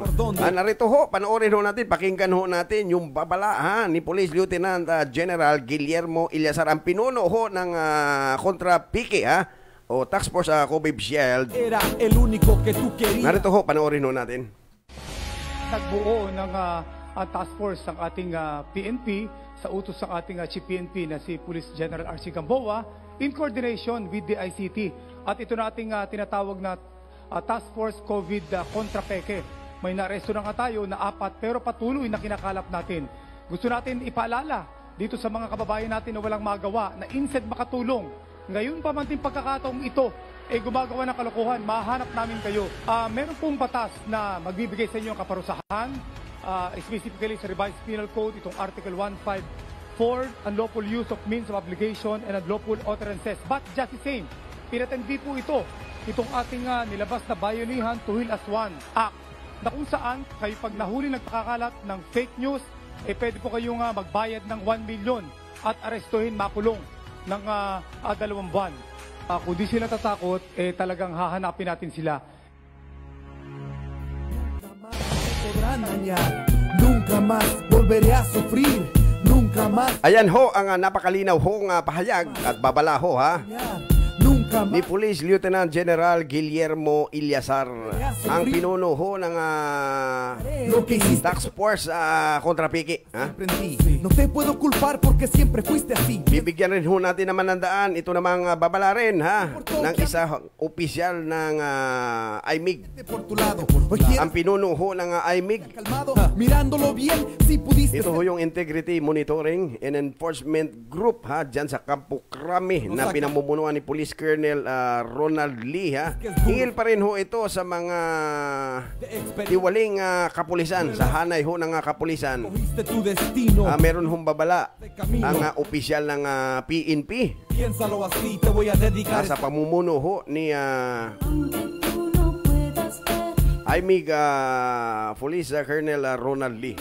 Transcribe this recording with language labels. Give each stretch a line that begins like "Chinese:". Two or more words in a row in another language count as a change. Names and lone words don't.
Filipino: Narito ho, panoorin ho natin, pakinggan ho natin yung babala ni Police Lieutenant General Guillermo Illasar. Ang pinuno ho ng Kontra Pike o Task Force Kobe Bishel. Narito ho, panoorin ho natin. Nagbuo ng
English: task force
Filipino: ng ating PNP sa utos ng ating Chief PNP na si Police General R.C.
English: Gamboa in coordination with the ICT.
Filipino: At ito na ating tinatawag na Task Force COVID Kontra Peke. May naresto na nga tayo na 4 pero patuloy na kinakalap natin. Gusto natin ipaalala dito sa mga kababayan natin na walang magawa na instead makatulong. Ngayon pa man din pagkakataong ito gumagawa ng kalokohan, mahanap namin kayo. Meron pong batas na magbibigay sa inyo ang kaparusahan, specifically sa Revised Penal Code, itong Article 154,
English: unlawful use of means of obligation and unlawful utterances. But just the same,
Filipino: pinatindi po itong ating nilabas na Bayanihan to Heal as One Act, na kung saan kayo pag nahuli nagpakakalat ng
English: fake news,
Filipino: pwede po kayong magbayad ng 1 million at arestuhin, makulong ng 2 buwan. Kung di sila tatakot, talagang hahanapin natin sila.
Spanish: Nunca más volveré a sufrir. Nunca más.
Filipino: Ayan ho ang napakalinaw hong pahayag at babala ho ha ni Police Lieutenant General Guillermo Ilyasar, ang pinuno ho ng Task Force Kontrapiki.
Spanish: No te puedo culpar porque siempre fuiste así.
Filipino: Bibigyan rin ho natin naman ng daan ito namang babala rin ng isa opisyal ng IMIG. Ang pinuno ho ng IMIG.
Spanish: Mirándolo bien, si pudiste.
Filipino: Ito ho yung Integrity Monitoring and Enforcement Group dyan sa Campo Crame na pinamumunuan ni Police Colonel Ronald Lee. Hingil pa rin ho ito sa mga tiwaling kapulisan, sa hanay ho ng kapulisan. Meron hong babala ang opisyal ng PNP sa pamumuno ho ni IMIG Police Colonel Ronald Lee.